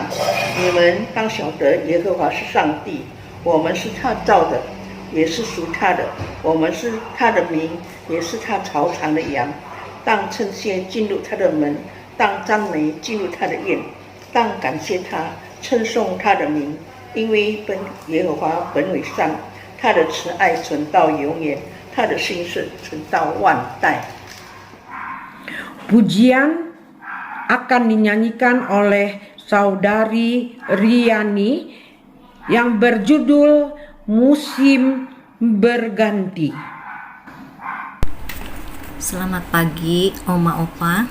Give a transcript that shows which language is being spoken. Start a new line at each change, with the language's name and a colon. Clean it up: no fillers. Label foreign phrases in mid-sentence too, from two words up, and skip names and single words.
Chinese: 你们当晓得耶和华是上帝，我们是他造的，也是属他的，我们是他的民，也是他巢场的羊。当称谢进入他的门，当赞美进入他的院，当感谢他，称颂他的名，因为耶和华本为善，他的慈爱存到永远，他的信实存到万代。
Indonesian: Pujian akan dinyanyikan oleh Saudari Riani yang berjudul Musim Berganti. Selamat pagi Oma Opa.